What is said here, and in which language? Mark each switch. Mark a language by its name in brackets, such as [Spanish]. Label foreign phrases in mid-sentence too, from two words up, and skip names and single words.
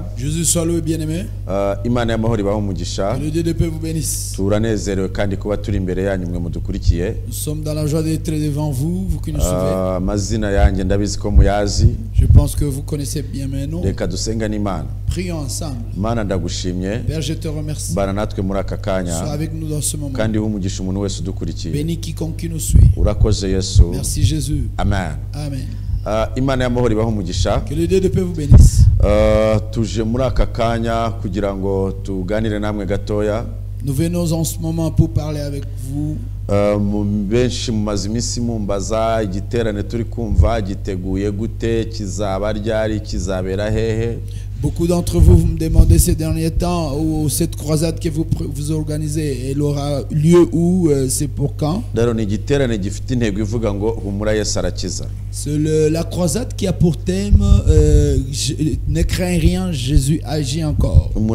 [French] Jésus soit loué, bien-aimé. [Kinyarwanda] Imana y'amahoro ibaho umugisha. [French] Que le Dieu de paix vous bénisse. [Kinyarwanda] Turanezerewe kandi kuba turi imbere yanyu mwe mudukurikiye. [French] Nous sommes dans la joie d'être devant vous, vous qui nous suivez. [Kinyarwanda] Amazina yanjye ndabizi ko muyazi. [French] Je pense que vous connaissez bien mes noms. [Kinyarwanda] Reka dusenga n'Imana. [French] Prions ensemble. [Kinyarwanda] Mana ndagushimye. [French] Père, je te remercie. [Kinyarwanda] Bana natwe muri aka kanya. [French] Sois avec nous dans ce moment. [Kinyarwanda] Kandi umugisha umuntu wese udukurikiye. [French] Bénis quiconque qui nous suit. [Kinyarwanda] Urakoze Yesu. [French] Merci Jésus. Amen. Amen. [Kinyarwanda] Imana y'amahoro ibaho umugisha. [French] Que le Dieu de paix vous bénisse. [Kinyarwanda] Tuje muri aka kanya kugira ngo tuganire namwe gatoya. [French] Nous venons en ce moment pour parler avec vous. [Kinyarwanda] benshi mumaze iminsi mumbaza igiterane turi kumva giteguye gute, kizaba ryari, kizabera hehe. [French] Beaucoup d'entre vous me demandez ces derniers temps où cette croisade que vous organisez, elle aura lieu où, c'est pour quand? C'est la croisade qui a pour thème ne crains rien, Jésus agit encore.